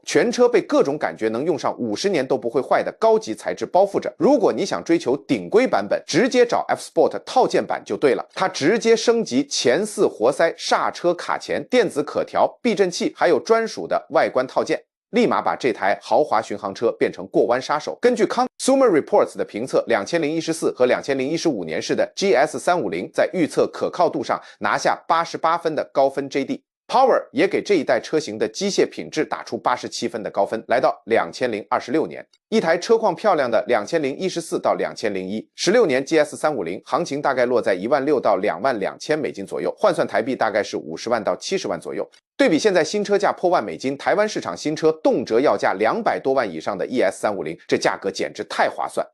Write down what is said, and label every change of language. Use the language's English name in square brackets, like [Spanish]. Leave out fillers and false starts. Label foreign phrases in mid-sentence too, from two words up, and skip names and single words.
[Chinese] 全車被各種感覺能用上50年都不會壞的高級材質包覆着。如果你想追求頂規版本，直接找 F Sport 套件版就對了。它直接升級前4活塞、剎車卡鉗、電子可調、避震器，還有專屬的外觀套件。立馬把這台豪華巡航車變成過彎殺手。根據 Consumer Reports 的評測，2014和2015年式的 GS350 在預測可靠度上拿下88分的高分 JD。Power 也給這一代車型的機械品質打出87分的高分。來到2026年，一台車況漂亮的2014到2016年 GS350， 行情大概落在16000到22000美金左右，換算台幣大概是50萬到70萬左右。對比現在新車價破萬美金，台灣市場新車動輒要價200多萬以上的 ES350， 這價格簡直太划算。